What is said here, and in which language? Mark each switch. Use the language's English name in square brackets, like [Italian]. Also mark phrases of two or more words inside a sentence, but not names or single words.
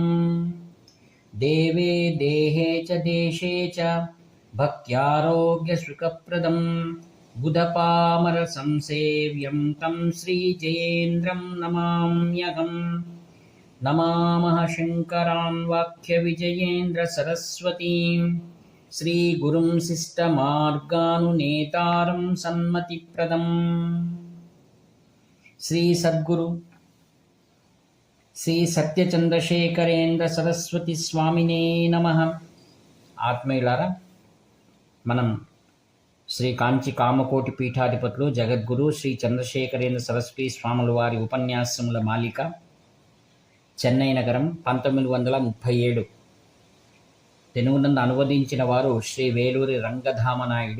[Sanskrit] देवे देहे च देशे च भक्त्यारोग्यसुखप्रदं बुधपामरसंसेव्यं तं श्रीजयेन्द्रं नमाम्यहम्। नमामः शङ्करान् वाक्यविजयेन्द्रसरस्वतीं श्रीगुरुं शिष्टमार्गानुनेतारं सन्मतिप्रदम्। శ్రీ సద్గురు శ్రీ సత్యచంద్రశేఖరేంద్ర సరస్వతి స్వామినే నమః. [Telugu] ఆత్మీయులారా, మనం శ్రీ కాంచి కామకోటి పీఠాధిపతులు జగద్గురు శ్రీ చంద్రశేఖరేంద్ర సరస్వతి స్వాముల వారి ఉపన్యాసముల మాలిక చెన్నై నగరం 1937 తెలుగునందు అనువదించిన వారు శ్రీ వేలూరి రంగధామనాయుడు.